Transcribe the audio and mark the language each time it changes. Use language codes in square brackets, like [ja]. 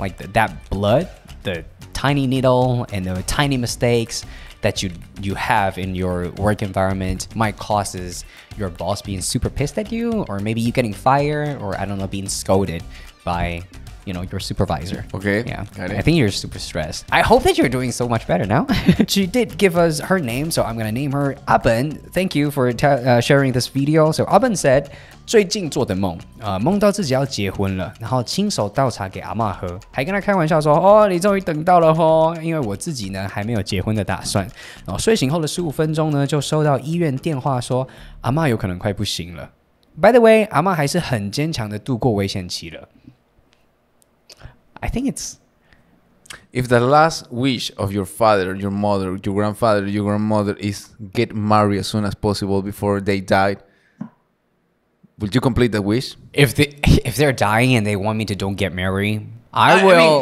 [en] Like that blood, the tiny needle, and the tiny mistakes that you have in your work environment might causes your boss being super pissed at you, or maybe you getting fired, or I don't know, being scolded by your supervisor. Okay. Yeah. I think you're super stressed. I hope that you're doing so much better now. She did give us her name, so I'm gonna name her Aben. Thank you for sharing this video. So Aben said, [zh] 最近做的梦，梦到自己要结婚了，然后亲手倒茶给阿嬷喝，还跟她开玩笑说，哦，你终于等到了哦，因为我自己呢还没有结婚的打算。然后睡醒后的15分钟呢，就收到医院电话说，阿嬷有可能快不行了。 [en] By the way， [zh] 阿嬷还是很坚强的度过危险期了。 [en] I think it's... If the last wish of your father, your mother, your grandfather, your grandmother is get married as soon as possible before they die, would you complete the wish? If they're dying and they want me to don't get married, I will.